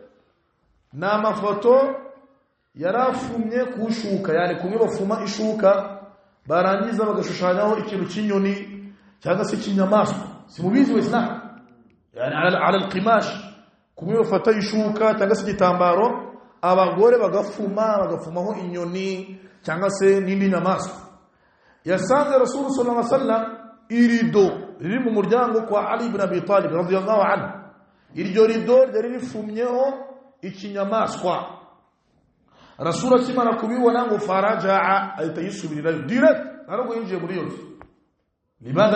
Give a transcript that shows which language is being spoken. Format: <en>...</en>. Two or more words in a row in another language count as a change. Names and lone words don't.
<rw>n'amafoto yarafumye kushuka, yani kumwe bafuma ishuka barangiza bagashushanyaho ikintu cy'inyoni cyangwa se cy'inyamaswa, simubizi w'Islam, yani</rw> <ar>على القماش,</ar> <rw>kumwe bafata ishuka cyangwa se igitambaro abagore bagafumaho inyoni cyangwa se n'indi nyamaswa. Yasanze Rasul</rw> <ar>صلى الله عليه وسلم</ar> <rw>irido riri mu muryango kwa Ali ibn Abi Talib</rw> <ar>رضي الله عنه,</ar> <rw>iryo rido ryari rifumyeho ikinyamaswa. Rasul akimara kubibona ngo faraja'a, ahita yisubirirayo direct, ntabwo yinjiye muri yo. Limadha?</rw>